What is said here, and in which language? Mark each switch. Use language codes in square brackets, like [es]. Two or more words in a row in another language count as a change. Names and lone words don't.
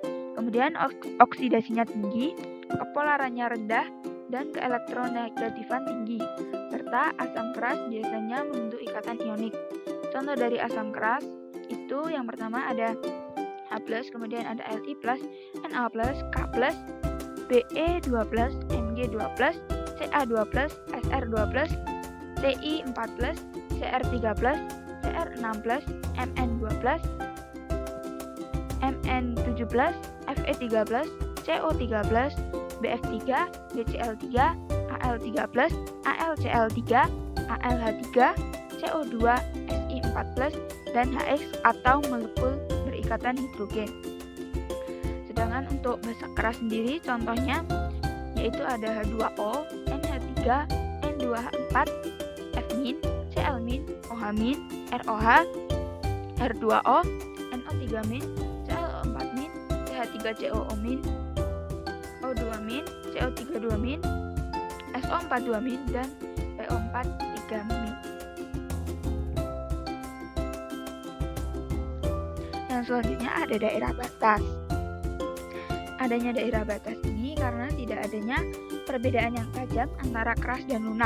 [id] Kemudian oksidasinya tinggi, kepolarannya rendah, dan keelektronegatifan tinggi. Serta asam keras biasanya membentuk ikatan ionik. Contoh dari asam keras itu yang pertama ada H+, kemudian ada Li+, Na+, K+, Be2+, Mg2+, Ca2+, Sr2+, Ti4+, Cr3+, Cr6+, Mn2+, Mn7+, Fe3+, CO13, BF3, BCl3, Al13, AlCl3, AlH3, CO2, Si4+, dan HX atau molekul berikatan hidrogen. Sedangkan untuk basa keras sendiri contohnya yaitu ada H2O, NH3, N2H4, F-, Cl-, OH-, ROH, R2O, NO3-, ClO4-, CH3COO-, O2-, CO32-, SO42-, dan PO43-. Yang selanjutnya ada daerah batas. Adanya daerah batas ini karena tidak adanya perbedaan yang tajam antara keras dan lunak.